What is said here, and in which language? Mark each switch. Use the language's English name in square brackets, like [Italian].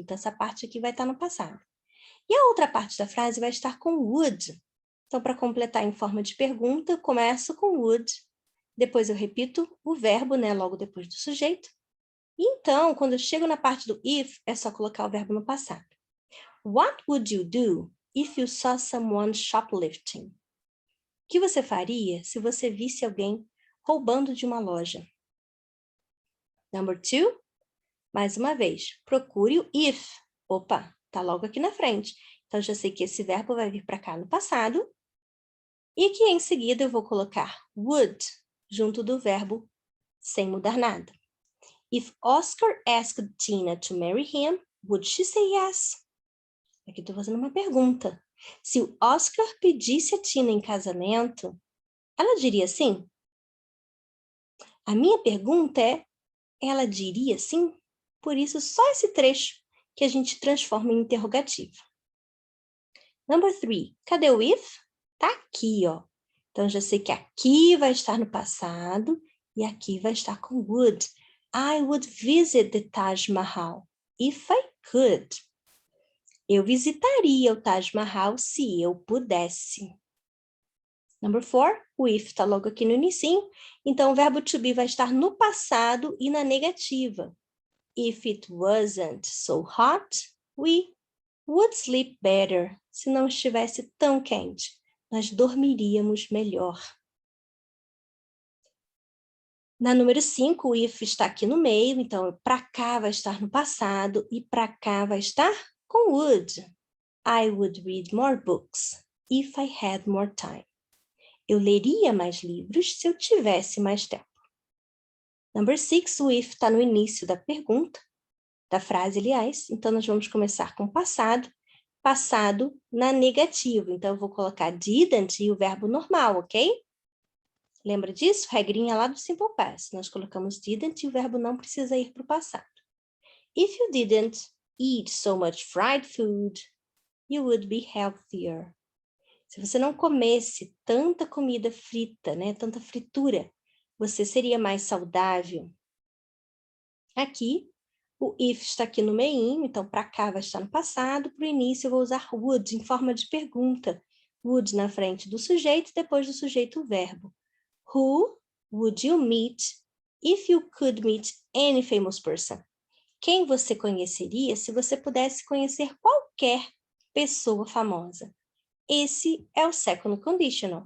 [Portuguese] Então, essa parte aqui vai estar no passado. E a outra parte da frase vai estar com would. Então, para completar em forma de pergunta, eu começo com would, depois eu repito o verbo, né, logo depois do sujeito. E então, quando eu chego na parte do if, é só colocar o verbo no passado. [English] What would you do if you saw someone shoplifting? [Portuguese] O que você faria se você visse alguém roubando de uma loja? Number 2, mais uma vez, procure o if. Opa, tá logo aqui na frente. Então, já sei que esse verbo vai vir para cá no passado. E que em seguida eu vou colocar would junto do verbo sem mudar nada. [English] If Oscar asked Tina to marry him, would she say yes? [Portuguese] Aqui estou fazendo uma pergunta. Se o Oscar pedisse a Tina em casamento, ela diria sim? A minha pergunta é, ela diria sim? Por isso, só esse trecho que a gente transforma em interrogativo. Number 3, cadê o if? Tá aqui, ó. Então, já sei que aqui vai estar no passado e aqui vai estar com would. [English] I would visit the Taj Mahal if I could. [Portuguese] Eu visitaria o Taj Mahal se eu pudesse. Number 4, o if está logo aqui no inicinho, então o verbo to be vai estar no passado e na negativa. [English] If it wasn't so hot, we would sleep better. [Portuguese] Se não estivesse tão quente, nós dormiríamos melhor. Na número 5, o if está aqui no meio, então para cá vai estar no passado e para cá vai estar com would. [English] I would read more books if I had more time. [Portuguese] Eu leria mais livros se eu tivesse mais tempo. Number 6, o if está no início da pergunta, da frase, aliás. Então, nós vamos começar com passado. Passado na negativa. Então, eu vou colocar didn't e o verbo normal, ok? Lembra disso? Regrinha lá do Simple Past. Nós colocamos didn't e o verbo não precisa ir para o passado. [English] If you didn't eat so much fried food, you would be healthier. [Portuguese] Se você não comesse tanta comida frita, né, tanta fritura, você seria mais saudável. Aqui, o if está aqui no meinho, então para cá vai estar no passado, para o início eu vou usar would em forma de pergunta. Would na frente do sujeito, depois do sujeito o verbo. [English] Who would you meet if you could meet any famous person? [Portuguese] Quem você conheceria se você pudesse conhecer qualquer pessoa famosa? Esse é o second conditional.